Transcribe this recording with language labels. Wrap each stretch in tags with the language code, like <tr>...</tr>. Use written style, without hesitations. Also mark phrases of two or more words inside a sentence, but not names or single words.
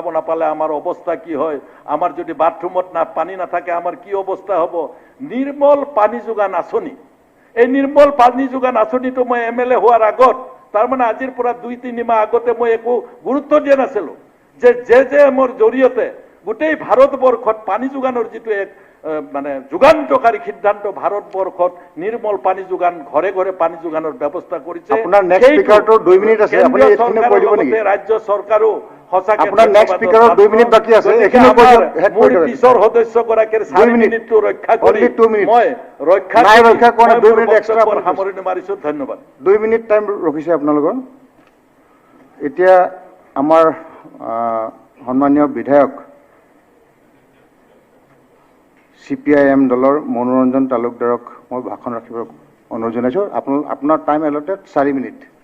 <as>নাপালে আমাৰ অৱস্থা কি হয় আমাৰ যদি বাথৰুমত পানী নাথাকে আমাৰ কি অৱস্থা হ'ব নিৰ্মল পানী যোগান আঁচনি এই নিৰ্মল পানী যোগান আঁচনিটো মই MLA হোৱাৰ আগত তাৰমানে আজিৰ পৰা 2-3 মাহ আগতে মই একো গুৰুত্ব দিয়া নাছিলো যে মোৰ জৰিয়তে গোটেই ভাৰতবৰ্ষত পানী যোগানৰ যিটো এক মানে যুগান্তকাৰী সিদ্ধান্ত ভাৰতবৰ্ষত নিৰ্মল পানী যোগান ঘৰে ঘৰে পানী যোগানৰ ব্যৱস্থা কৰিছে আপোনাৰ</as> <en>next speaker</en> <as>টো 2 মিনিট আছে আপুনি এইখিনি কৈ দিব নেকি ৰাজ্য চৰকাৰো সঁচাকৈ আপোনাৰ</as> <en>next speaker</en> <as>2 মিনিট বাকি আছে এইখিনি কৈ হেড মোৰ কৰি দিব পিছৰ সদস্যগৰাকীৰ 4 মিনিটটো ৰক্ষা কৰি</as> <en>Only 2 minutes.</en> <as>মই ৰক্ষা নাই, কৰি ৰক্ষা কৰা, মই 2 মোৰ মিনিট extra বক্তব্যৰ আপুনি সামৰণি মাৰিছো ধন্যবাদ 2 মিনিট টাইম ৰখিছে আপোনালোকৰ এতিয়া আমাৰ সন্মানীয় বিধায়ক CPIM দলৰ মনোৰঞ্জন তালুকদাৰক মই ভাষণ ৰাখিবৰ অনুৰোধ জনাইছো আপোনাৰ</as> <en>time allotted</en> <as>4 মিনিট</as>